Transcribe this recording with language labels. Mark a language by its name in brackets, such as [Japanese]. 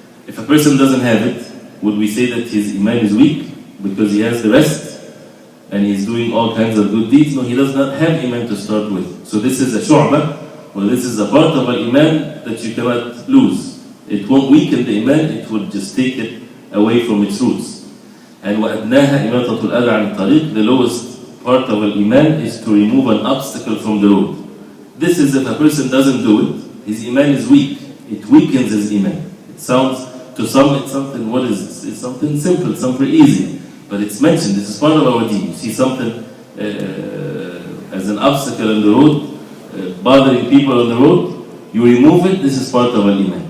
[English] If a person doesn't have it, would we say that his Iman is weak because he has the rest and he's doing all kinds of good deeds? No, he does not have Iman to start with. So this is a shu'bah, or this is a part of al-Iman that you cannot lose. It won't weaken the Iman, it will just take it away from its roots. [Arabic] And وَأَدْنَاهَا إِمَاطَةُ الْأَذَى عَنِ الطَّرِيقِ. [English] The lowest part of al-Iman is to remove an obstacle from the road. This is if a person doesn't do it, his Iman is weak. It weakens his Iman. It sounds, to some, it's something, what is this? It's something simple, something easy. But it's mentioned, this is part of our deen. You see something as an obstacle on the road, bothering people on the road, you remove it, this is part of al-Iman.